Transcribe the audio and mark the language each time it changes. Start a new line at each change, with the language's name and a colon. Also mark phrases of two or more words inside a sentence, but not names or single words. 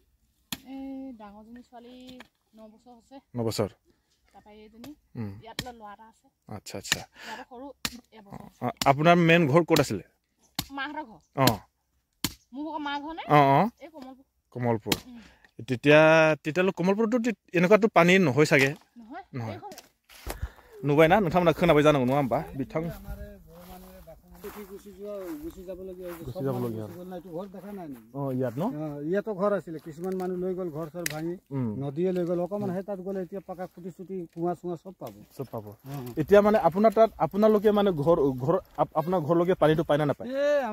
Assamese: 9 বছৰ আচ্ছা আচ্ছা আপোনাৰ মেইন ঘৰ ক'ত আছিলে কমলপুৰ তেতিয়ালৈ কমলপুৰতো এনেকুৱাতো পানী নহয় চাগে নহয় নুবাই না
Bodo: नोंथांमोना खोनाबाय जानांगौ नङा होमबा बिथां
Assamese: ইয়াতো ঘৰ আছিলে কিছুমান মানুহ লৈ গ'ল ঘৰ চৰ ভাঙি নদীয়ে লৈ গ'ল অকমান সেই তাত গ'লে এতিয়া পাকা খুটি চুটি কুঁৱা চুঁৱা চব পাব এতিয়া মানে আপোনাৰ তাত আপোনালোকে মানে ঘৰ আপোনাৰ ঘৰলৈকে পানীটো পায় না নাপায়